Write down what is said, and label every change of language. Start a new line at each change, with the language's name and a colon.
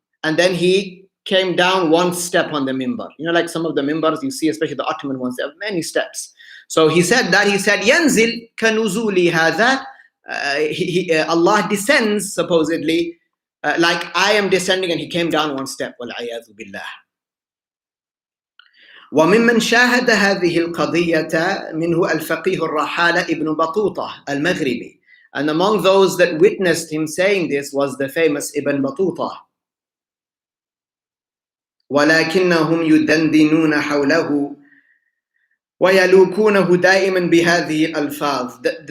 English: And then he came down one step on the mimbar. You know, like some of the mimbars you see, especially the Ottoman ones, they have many steps. So he said that, he said, yanzil
Arabic: كَنُزُولِ هَذَا,
English: Allah descends supposedly like I am descending, and he came down one step.
Arabic: وَالْعَيَاذُ بِاللَّهِ. وممن شاهد هذه القضية منه الفقيه الرحالة ابن بطوطة المغربي.
English: And among those that witnessed him saying this was the famous Ibn Battuta.
Arabic: ولكنهم يدندنون حوله ويلوكونه دائما بهذه الألفاظ.